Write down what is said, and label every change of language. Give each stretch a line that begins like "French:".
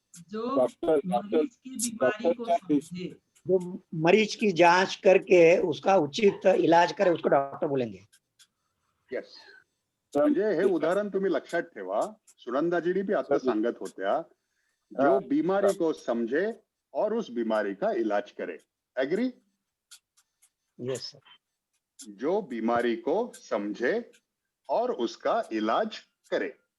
Hindi: जो मरीज की बीमारी को समझे. जो मरीज की जांच करके उसका उचित इलाज करे उसको डॉक्टर बोलेंगे.
English: Yes.
Marathi: म्हणजे हे उदाहरण तुम्ही लक्षात ठेवा. सुनंदाजीनी भी आता सांगत होत्या,
Hindi: जो बीमारी को समझे और उस बीमारी का इलाज करे.
English: Agree? Yes sir.
Hindi: जो बीमारी को समझे और उसका इलाज करे.